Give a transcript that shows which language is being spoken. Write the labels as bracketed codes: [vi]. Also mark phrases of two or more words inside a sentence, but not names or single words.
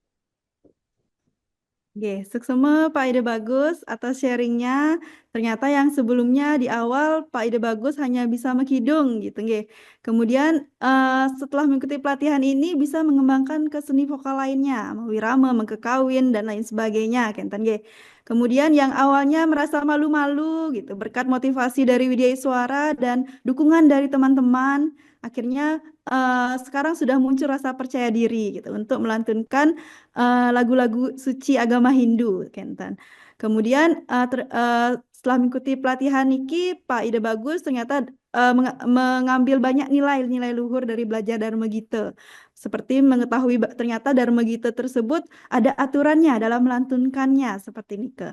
[id] Oke, suksema Pak Ide Bagus atas sharingnya. Ternyata yang sebelumnya di awal Pak Ide Bagus hanya bisa mengkidung gitu, nggih. Kemudian setelah mengikuti pelatihan ini bisa mengembangkan ke seni vokal lainnya, wirama, mengkekawin dan lain sebagainya, [ban] kenten nggih. [id] Kemudian yang awalnya merasa malu-malu gitu, berkat motivasi dari Widya Suara dan dukungan dari teman-teman, akhirnya sekarang sudah muncul rasa percaya diri gitu untuk melantunkan lagu-lagu suci agama Hindu, kenten. Kemudian setelah mengikuti pelatihan niki, Pak Ide Bagus ternyata mengambil banyak nilai luhur dari belajar Dharma Gita. Seperti mengetahui ternyata Dharma Gita tersebut ada aturannya dalam melantunkannya, seperti nike.